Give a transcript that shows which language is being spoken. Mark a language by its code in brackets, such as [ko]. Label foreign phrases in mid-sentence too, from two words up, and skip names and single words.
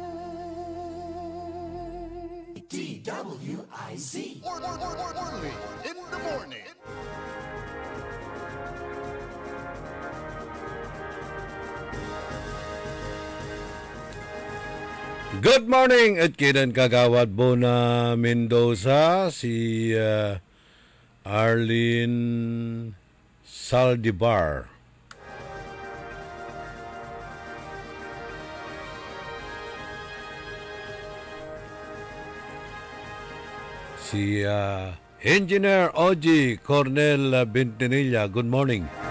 [en] DWIZ. Orly in the morning. Good morning [tl] at kinan kagawad Bona Mendoza, si Arlene Saldivar. Si Engineer Oji Cornel Bentinilla, [en] good morning.